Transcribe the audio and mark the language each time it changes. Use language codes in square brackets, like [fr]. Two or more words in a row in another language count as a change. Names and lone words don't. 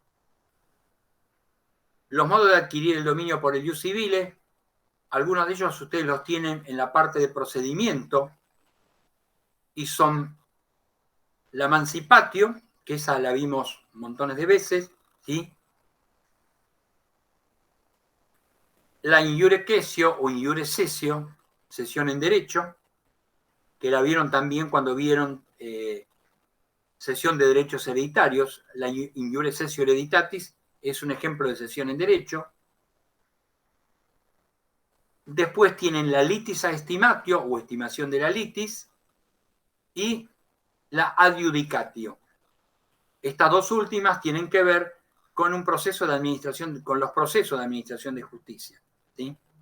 [es] Los modos de adquirir el dominio por el ius civile, algunos de ellos ustedes los tienen en la parte de procedimiento y son la emancipatio, que esa la vimos montones de veces, ¿sí? [la] La in iure cessio o in iure cessio, [es] cesión en derecho, que la vieron también cuando vieron cesión de derechos hereditarios. La [la] in iure cessio hereditatis [es] es un ejemplo de cesión en derecho. Después tienen la [la] litis a estimatio [es] o estimación de la litis y la adjudicatio. Estas dos últimas tienen que ver con un proceso de administración, con los procesos de administración de justicia, ¿sí?